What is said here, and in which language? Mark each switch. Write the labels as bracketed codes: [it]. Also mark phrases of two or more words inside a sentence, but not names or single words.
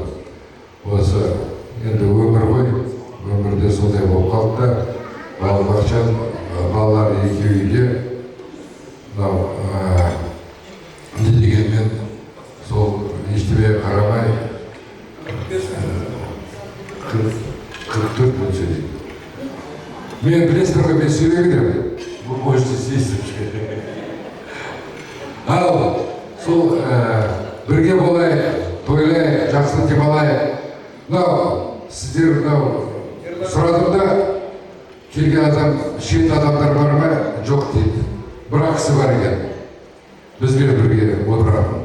[kk] Осы енді өмір ғой, өмірде сондай болып қалды да, балабақшан балалар екі үйде, не дегенмен сол ештеңеге қарамай 44 мың сөйлейді. Мен білесіздер ғой, мен сөйлей беремін. [ru] Вы можете сесть. [kk] Ал сол бірге болайық, тойлайық, жақсы демалайық. Мынау сіздер сұрадым да, келген адам, шет адамдар бар ма? Жоқ дейді. Бір кісі бар екен. Бізбен бірге отыратын.